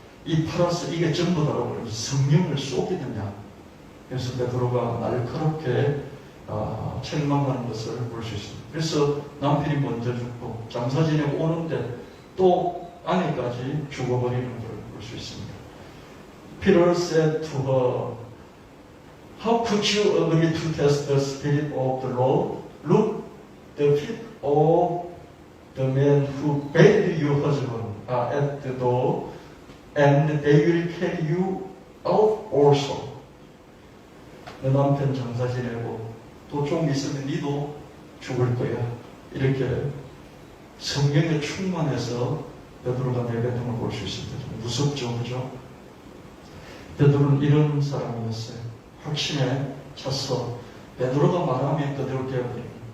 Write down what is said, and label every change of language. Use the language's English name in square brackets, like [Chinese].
[Korean] 이 팔아서 이게 전부 다라고 그러면서 성령을 쏘기느냐. 그래서 베드로가 날카롭게 책망하는 것을 볼 수 있습니다. 그래서 남편이 먼저 죽고 장사 지내고 오는데 또 아내까지 죽어버리는 걸 볼 수 있습니다. [English] Peter said to her, How could you agree to test the spirit of the Lord? Look, the feet of the man who buried your husband are at the door, and they will carry you out also. [Korean] 내 남편 장사 지내고 또 좀 있으면 니도 죽을 거야. 이렇게 성령에 충만해서 베드로가 내뱉은 걸 볼 수 있습니다. 좀 무섭죠, 그죠? 베드로는 이런 사람이었어요. 확신에 차서 베드로가 말하면 그대로 되어버립니다.